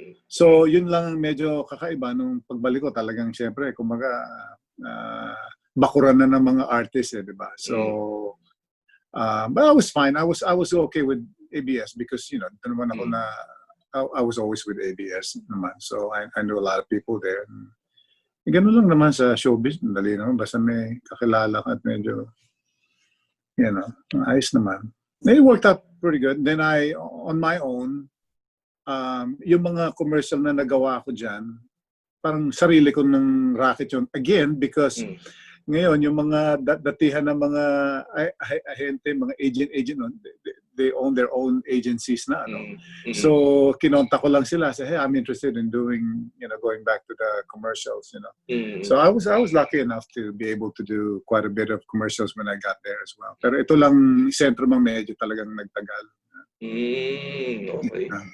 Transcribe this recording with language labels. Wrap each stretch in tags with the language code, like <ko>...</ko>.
<tl>So, yun lang medyo kakaiba nung pagbalik ko, talagang syempre, kumaga, bakuran na ng mga artists eh, di ba?</tl> <en>So, but I was fine. I was okay with ABS because, you know,</en> <tl>ito naman ako na,</tl> <en>I was always with ABS naman. So, I knew a lot of people there.</en> <tl>Ganun lang naman sa showbiz, dali naman, basta may kakilala ka at medyo, you know, ayos naman.</tl> <en>It worked out pretty good.</en> <tl>Then on my own, yung mga commercial na nagawa ko dyan, parang sarili ko ng racket yun. Again, because ngayon, yung mga datihan ng mga ahente, mga agent,</tl> <en>they own their own agencies</en> <tl>na, ano.</tl> <en>So,</en> <tl>kinontak ko lang sila,</tl> <en>say, hey, I'm interested in doing, you know, going back to the commercials, you know. So, I was lucky enough to be able to do quite a bit of commercials when I got there as well.</en> <tl>Pero ito lang, sentro mang medyo talagang nagtagal.</tl> <en>Okay.</en>